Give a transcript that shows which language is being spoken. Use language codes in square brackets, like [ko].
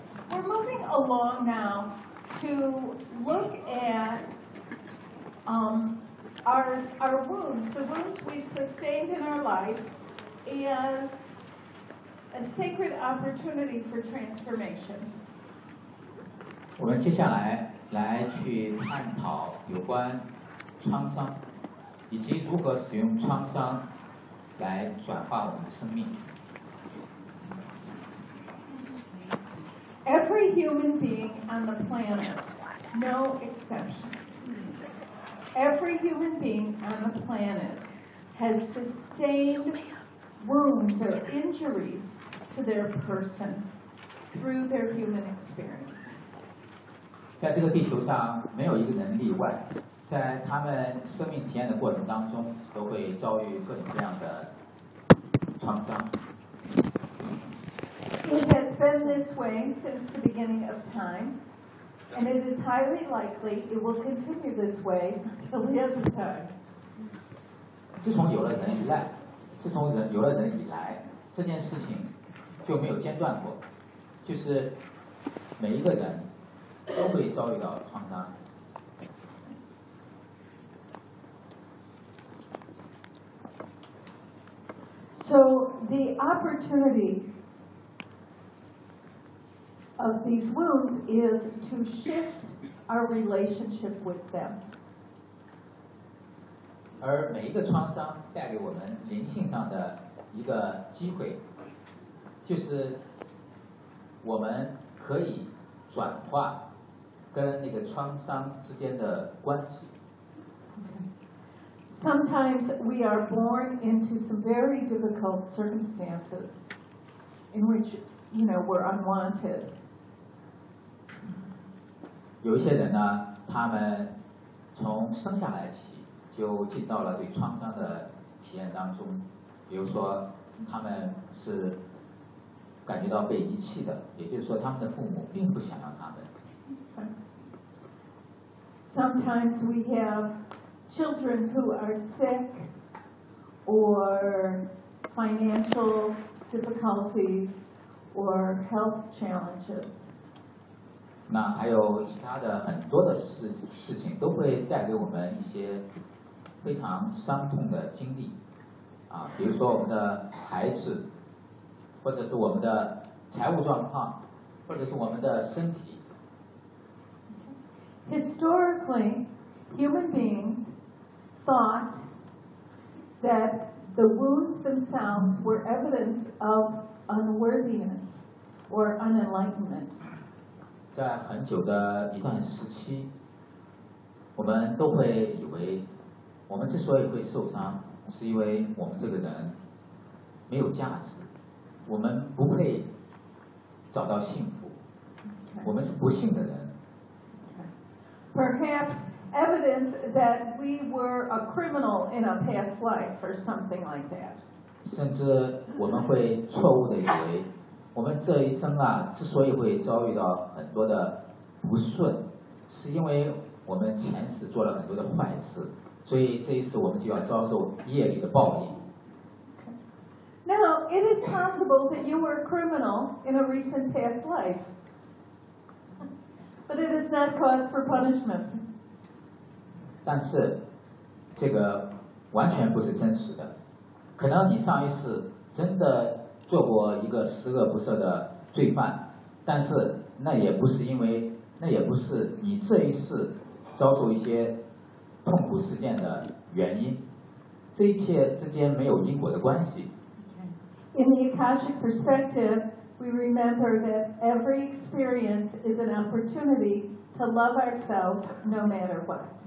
[en] We're moving along now to look at our wounds, the wounds we've sustained in our life, as a sacred opportunity for transformation. [zh] 我们接下来来去探讨有关创伤，以及如何使用创伤来转化我们的生命。 [en] Every human being on the planet, no exceptions. Every human being on the planet has sustained wounds or injuries to their person through their human experience. [zh] 在这个地球上，没有一个人例外，在他们生命体验的过程当中，都会遭遇各种各样的创伤。 [en] It has been this way since the beginning of time, and it is highly likely it will continue this way till the end of time. [zh] 自从有了人以来，自从人有了人以来，这件事情就没有间断过，就是每一个人都会遭遇到创伤。 [en] So the opportunity. Of these wounds is to shift our relationship with them. [zh] 而每一个创伤带给我们灵性上的一个机会，就是我们可以转化跟那个创伤之间的关系。 [en] Sometimes we are born into some very difficult circumstances in which, you know, we're unwanted. [zh] 有一些人呢，他们从生下来起就进到了对创伤的体验当中，比如说他们是感觉到被遗弃的，也就是说他们的父母并不想让他们。 [en] Sometimes we have children who are sick or financial difficulties or health challenges. [zh] 那还有其他的很多的事情都会带给我们一些非常伤痛的经历啊，比如说我们的孩子，或者是我们的财务状况，或者是我们的身体。 [en] Historically, human beings thought that the wounds themselves were evidence of unworthiness or unenlightenment. [zh] 在很久的一段时期，我们都会以为我们之所以会受伤，是因为我们这个人没有价值，我们不配找到幸福，我们是不幸的人。 [en] Perhaps evidence that we were a criminal in a past life or something like that. [zh] 甚至我们会错误的以为我们这一生啊，之所以会遭遇到很多的不顺，是因为我们前世做了很多的坏事，所以这一次我们就要遭受业力的报应。 [en] Now, it is possible that you were a criminal in a recent past life, but it is not cause for punishment. [zh] 但是，这个完全不是真实的，可能你上一次真的。做过一个十恶不赦的罪犯，但是那也不是因为，那也不是你这一世遭受一些痛苦事件的原因，这一切之间没有因果的关系。 [en] In the Akashic perspective, we remember that every experience is an opportunity to love ourselves no matter what.